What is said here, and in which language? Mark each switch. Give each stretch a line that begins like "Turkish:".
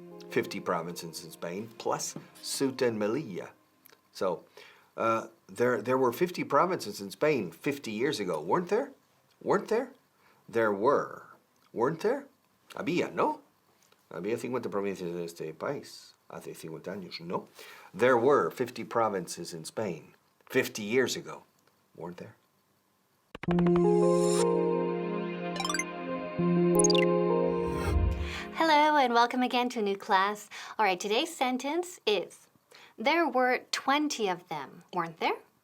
English: 50 provinces in Spain, plus Ceuta and Melilla. So, there were 50 provinces in Spain 50 years ago, weren't there? Weren't there? There were. Weren't there?
Spanish: Había, ¿no? Había 50 provincias en este país hace 50 años, ¿no?
English: There were 50 provinces in Spain 50 years ago, weren't there? Hello and welcome again to a new class. All right, today's sentence is, there were 20 of them, weren't there?